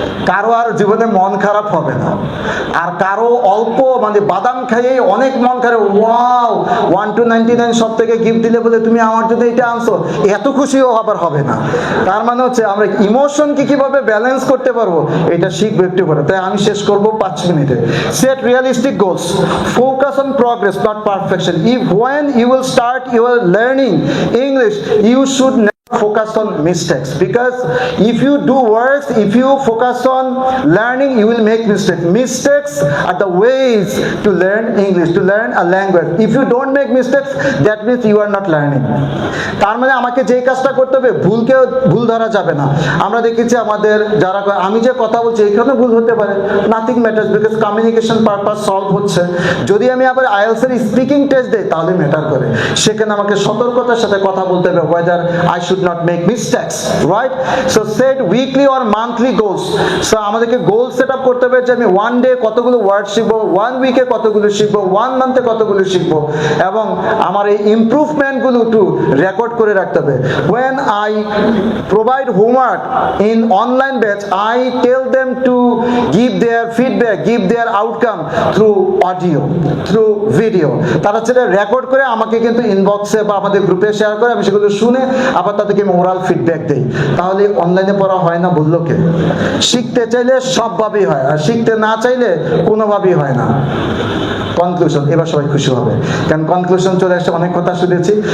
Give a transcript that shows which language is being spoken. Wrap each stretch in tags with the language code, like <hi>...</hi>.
<bn>কারো আর জীবনে মন খারাপ হবে না। আর কারো অল্প মানে বাদাম খাইয়ে অনেক মন খারাপ, ওয়াও 1 to 99 সব থেকে গিফট দিলে বলে তুমি আমার জন্য এটা আনছো, এত খুশিও আবার হবে না। তার মানে হচ্ছে আমরা ইমোশনকে কিভাবে ব্যালেন্স করতে পারবো এটা শিখবো একটু করে। তাই আমি শেষ করবো 5 মিনিটে।</bn> <en>Set realistic goals, focus on progress not perfection. When you will start your learning English, you should focus on mistakes, because if you do works, if you focus on learning, you will make mistakes are the ways to learn English, to learn a language. If you don't make mistakes, that means you are not learning.</en> <bn>তার মানে আমাকে যে কাজটা করতে হবে, ভুল ধরা যাবে না। আমরা দেখেছি আমাদের যারা আমি যে কথা বলছি এখানে ভুল হতে পারে,</bn> <en>nothing matters, because communication purpose</en> <bn>solve হচ্ছে। যদি আমি আবার আইএলটিএস এর স্পিকিং টেস্ট দেই তাহলে ম্যাটার করে। সেখানে আমাকে সতর্কতার সাথে কথা বলতে হবে,</bn> <en>whether I should should not make mistakes, right? So set weekly or monthly goals.</en> <bn>So আমাদেরকে গোল সেট আপ করতে হবে যে আমি ওয়ান ডে কতগুলো ওয়ার্ড শিখবো, ওয়ান উইকে কতগুলো শিখবো, ওয়ান মান্থে কতগুলো শিখবো, এবং আমার এই ইমপ্রুভমেন্টগুলো একটু রেকর্ড করে রাখতে হবে.</bn> <en>When I provide homework in online batch, I tell them to give their feedback, give their outcome through audio, through video.</en> <bn>তারা সেটা রেকর্ড করে আমাকে কিন্তু ইনবক্সে বা আমাদের গ্রুপে শেয়ার করে, আমি সেগুলো শুনে আবার তাদেরকে মোরাল ফিডব্যাক দেই. তাহলে অনলাইনে পড়া হয় না বললো কে? শিখতে চাইলে সবভাবেই হয়, আর শিখতে না চাইলে কোনোভাবেই হয় না. কনক্লুশন, এবার সবাই খুশি হবে, কারণ কনক্লুশন চলে আসছে, অনেক কথা শুনেছি.</bn>